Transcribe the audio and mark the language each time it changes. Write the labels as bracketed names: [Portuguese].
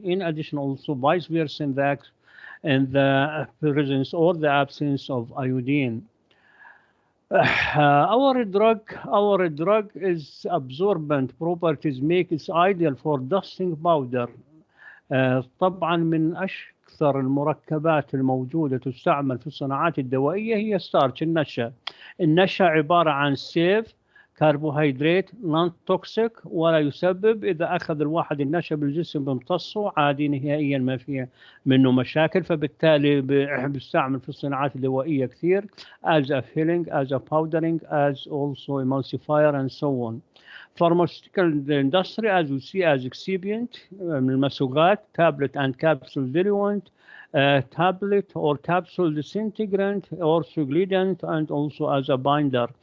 [English] In addition, also vice versa in the presence or the absence of iodine. Our drug is absorbent properties make it ideal for dusting powder. [Arabic] طبعا من أكثر المركبات الموجودة تستعمل في الصناعات الدوائية هي ستارش، النشا. النشا عبارة عن سيف كربوهيدرات نون توكسيك، ولا يسبب إذا أخذ الواحد النشا بالجسم بيمتصه عادي نهائيا، ما فيها منه مشاكل. فبالتالي بيستعمل في الصناعات الدوائية كثير [English] as a filling, as a powdering, as also emulsifier and so on. Pharmaceutical industry, as we see, as excipient [Arabic] من المسوغات، [English] tablet and capsule diluent, tablet or capsule disintegrant or suglidant, and also as a binder.